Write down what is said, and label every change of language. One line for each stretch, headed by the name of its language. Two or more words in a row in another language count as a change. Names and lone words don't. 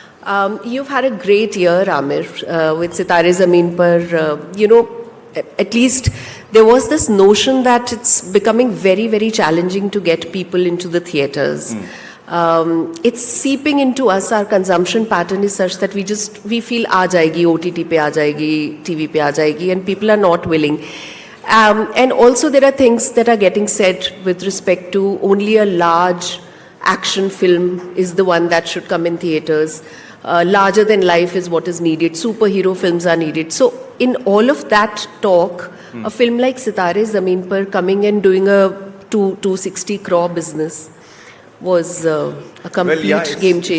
English: You've had a great year, Amir, with Sitare Zameen Par. At least there was this notion that it's becoming very, very challenging to get people into the theatres. It's seeping into us. Our consumption pattern is such that we feel
Hindi: आ जाएगी, OTT पे आ जाएगी, TV पे आ जाएगी,
English: and people are not willing. And also there are things that are getting said with respect to only a large action film is the one that should come in theatres. Larger than life is what is needed. Superhero films are needed. So in all of that talk, a film like Sitare Zameen Par coming and doing a 260 crore business was a complete game changer.